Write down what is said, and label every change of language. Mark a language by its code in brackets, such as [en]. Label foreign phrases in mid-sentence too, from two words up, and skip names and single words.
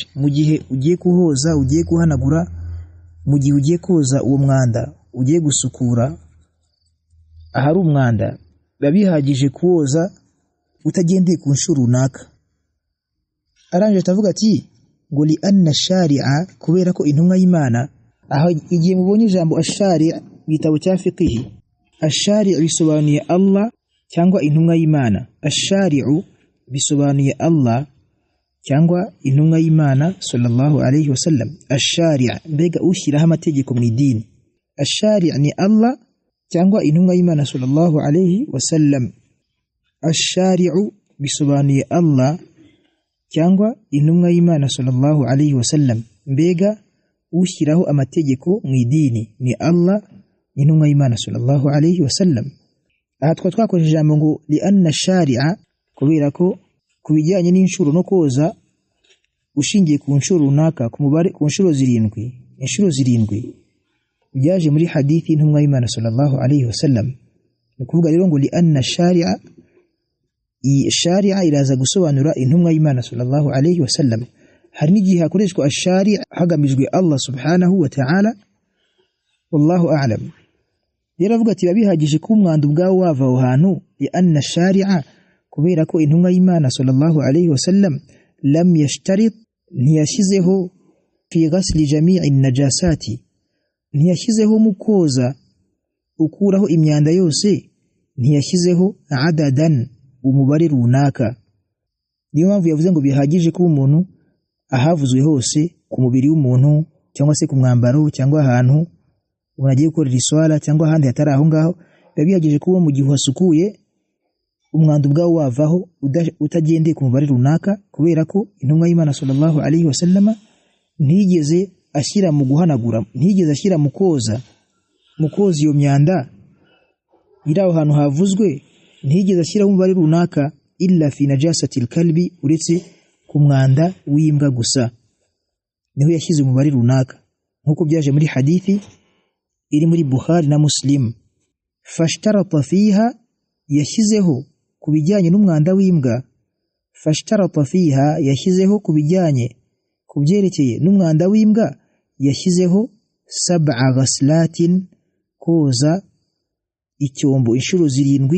[rw] Mu gihe ugiye kuhoza, ugiye kuhanagura, mu gihe ugiye koza uwo mwanda, ugiye gusukura ahari umwanda, biba bihagije kuwoza utagendeye ku nshuro runaka. Arangije atavuga ati ngo [ar] لأن الشريعة, [rw] kubera ko intumwa y'Imana, aho igihe mubonye ijambo ashari' igitabo cya fiqh, ashari' bisobanuye Allah cyangwa intumwa y'Imana. Ashari'u bisobanuye Allah cyangwa intumwa y'Imana [ar] صلى الله عليه وسلم. [rw] Ashari' mbega ushyiraho amategeko mu idini. Ashari' ni Allah cyangwa intumwa y'Imana [ar] صلى الله عليه وسلم. [rw] Ashari'u bisobanuye Allah cyangwa intumwa y'Imana [ar] صلى الله عليه وسلم. [rw] Mbega ushyiraho amategeko mu idini ni Allah, intumwa y'Imana [ar] صلى الله عليه وسلم. [rw] Aha twakoresheje ijambo ngo [ar] لأن الشريعة, [rw] kubera ko kubijyanye n'inshuro no koza ushingiye ku nshuro runaka, ku mubare, ku nshuro 7, inshuro 7 byaje muri hadithi y'intumwa y'Imana [ar] صلى الله عليه وسلم. [rw] Ni kuvuga rero ngo [ar] لأن الشريعة, [rw] shari'a iraza gusobanura intumwa y'Imana [ar] صلى الله عليه وسلم. [rw] Hari n'igihe hakoreshwa ashari' hagamijwe Allah [ar] سبحانه وتعالى. والله أعلم. [rw] Rero avuga ati babihagije ko umwanda ubwawo wava aho hantu, [ar] لأن الشريعة, [rw] kubera ko intumwa y'Imana [ar] صلى الله عليه وسلم لم يشترط, [rw] ntiyashyizeho [ar] في غسل جميع النجاسات, [rw] ntiyashyizeho mu koza ukuraho imyanda yose, ntiyashyizeho adadan, umubare runaka. Niyo mpamvu yavuze ngo bihagije ko umuntu ahavuzwe hose ku mubiri w'umuntu cyangwa se ku mwambaro cyangwa ahantu umuntu agiye gukorera iswala cyangwa ahandi hatari aho ngaho, biba bihagije ko mu gihe wasukuye umwanda ubwawo wavaho utagendeye ku mubare runaka, kubera ko intumwa y'Imana [ar] صلى الله عليه وسلم [rw] ntigeze ashyira mu guhanagura, ntigeze ashyira mu koza iyo myanda iri aho hantu havuzwe, ntigeze ashyira mu mubare runaka, [ar] إلا في نجاسة الكلب, [rw] uretse ku mwanda w'imbwa gusa niho yashyize umubare runaka, nkuko byaje muri hadithi iri muri Bukhari na Muslim. [ar] فاشترط فيها, [rw] yashyizeho ku bijyanye n'umwanda w'imbwa. [ar] فاشترط فيها, [rw] yashyizeho ku bijyanye ku byerekeye n'umwanda w'imbwa, yashyizeho 7 ghaslatin, koza icyombo inshuro 7.